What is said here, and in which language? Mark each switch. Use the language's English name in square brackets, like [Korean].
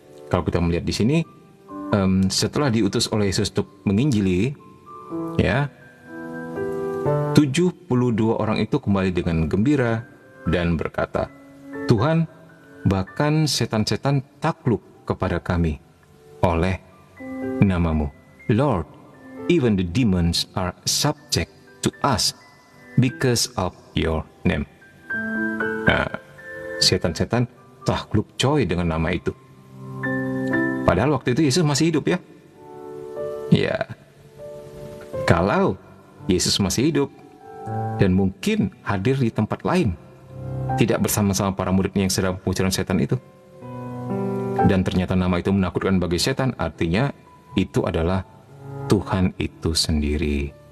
[Indonesian] Kalau kita melihat di sini, setelah diutus oleh Yesus untuk menginjili, ya, 72 orang itu kembali dengan gembira dan berkata, Tuhan, bahkan setan-setan takluk kepada kami oleh namamu. [English] Lord, even the demons are subject to us because of your name. [Indonesian] Nah, setan-setan takluk coy dengan nama itu. Padahal waktu itu Yesus masih hidup ya. Ya, kalau Yesus masih hidup dan mungkin hadir di tempat lain, tidak bersama-sama para muridnya yang sedang pengusiran setan itu, dan ternyata nama itu menakutkan bagi setan, artinya itu adalah Tuhan itu sendiri.